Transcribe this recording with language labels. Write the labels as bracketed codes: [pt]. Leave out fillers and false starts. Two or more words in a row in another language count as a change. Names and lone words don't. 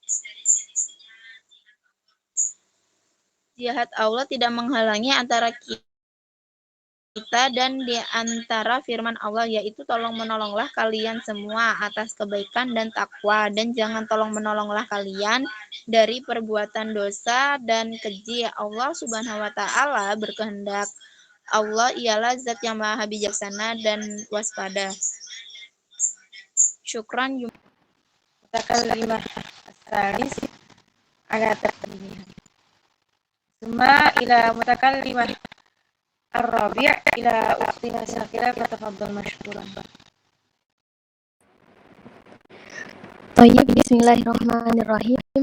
[id] Jihad Allah tidak menghalangi antara kita dan di antara firman Allah, yaitu tolong menolonglah kalian semua atas kebaikan dan takwa, dan jangan tolong menolonglah kalian dari perbuatan dosa dan keji. Allah [ar] سبحانه وتعالى [id] berkehendak. Allah ialah zat yang maha bijaksana dan waspada. Syukran. [ar] متكلمة الثالث على ترتيبها. ثم إلى متكلمة الرابع إلى أختنا Sakila فتفضل مشكورا. طيب، بسم الله الرحمن الرحيم.